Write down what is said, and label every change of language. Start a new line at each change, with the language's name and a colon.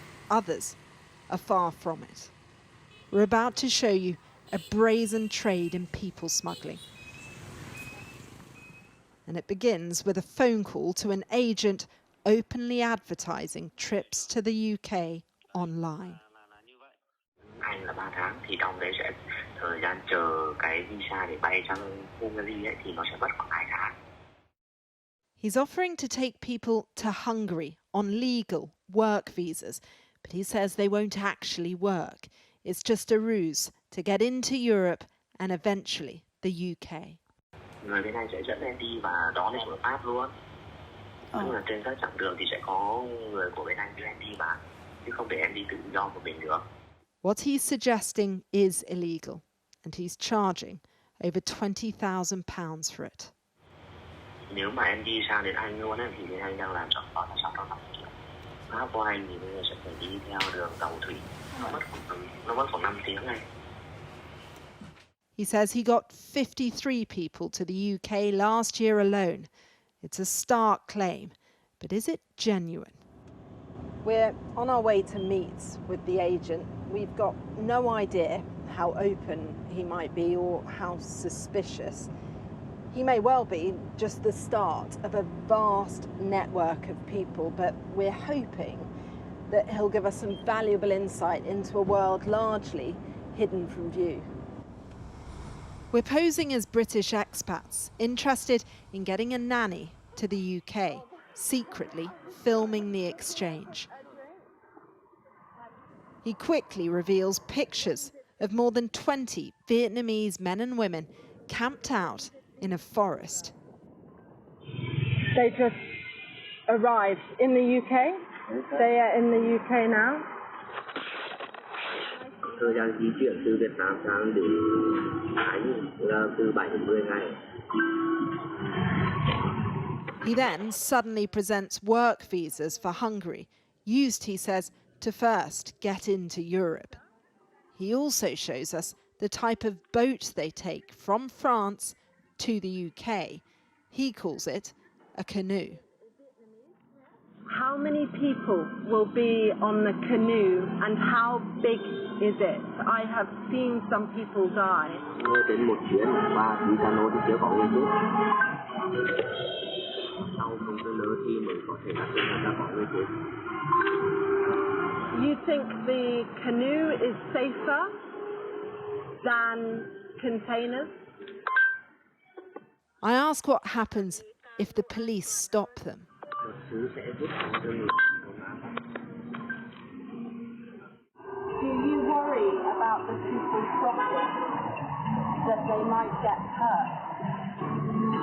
English: Others are far from it. We're about to show you a brazen trade in people smuggling. And it begins with a phone call to an agent openly advertising trips to the UK online.
Vietnamese: Anh là 3 tháng thì trong đấy sẽ thời gian chờ cái visa để bay sang Hungary ấy, thì nó sẽ mất khoảng 2 tháng.
English: He's offering to take people to Hungary on legal work visas, but he says they won't actually work. It's just a ruse to get into Europe and eventually the UK.
Vietnamese: Người bên này sẽ dẫn em đi và đón em ở Pháp luôn. Tức là trên các chặng đường thì sẽ có người của bên anh đưa em đi mà, chứ không để em đi tự do của mình được.
English: What he's suggesting is illegal, and he's charging over £20,000 for it.
Vietnamese: Nếu mà em đi sang đến Anh luôn thì bên anh đang làm cho khoảng 650 triệu. Pháp qua Anh thì bây giờ sẽ phải đi theo đường tàu thủy. Nó mất khoảng 5 tiếng này.
English: He says he got 53 people to the UK last year alone. It's a stark claim, but is it genuine? We're on our way to meet with the agent. We've got no idea how open he might be or how suspicious. He may well be just the start of a vast network of people, but we're hoping that he'll give us some valuable insight into a world largely hidden from view. We're posing as British expats, interested in getting a nanny to the UK, secretly filming the exchange. He quickly reveals pictures of more than 20 Vietnamese men and women camped out in a forest. They just arrived in the UK. They are in the UK now.
Vietnamese: Thời gian di chuyển từ Việt Nam sang đến Anh là từ 7 đến 10 ngày.
English: He then suddenly presents work visas for Hungary, used, he says, to first get into Europe. He also shows us the type of boat they take from France to the UK. He calls it a canoe. How many people will be on the canoe and how big is it? I have seen some people die.
Vietnamese: Đến một chuyến và đi cano thì chưa có người chết. Sau container thì mới có thể phát hiện ra có người chết.
English: You think the canoe is safer than containers? I ask what happens if the police stop them. Do you worry about the people stopping, that they might get hurt?